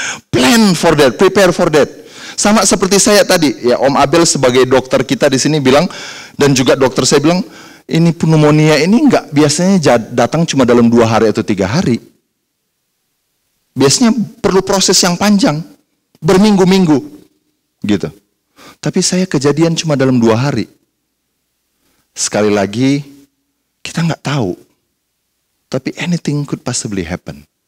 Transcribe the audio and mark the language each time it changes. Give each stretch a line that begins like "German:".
English: Plan for that, prepare for that.
Indonesian: Sama seperti saya tadi, ya Om Abel sebagai dokter kita di sini bilang, dan juga dokter saya bilang, ini pneumonia ini nggak biasanya datang cuma dalam 2 hari atau 3 hari. Biasanya perlu proses yang panjang, berminggu-minggu, gitu. Tapi saya kejadian cuma dalam 2 hari. Sekali lagi, kita nggak tahu.
English: Tapi anything could possibly happen.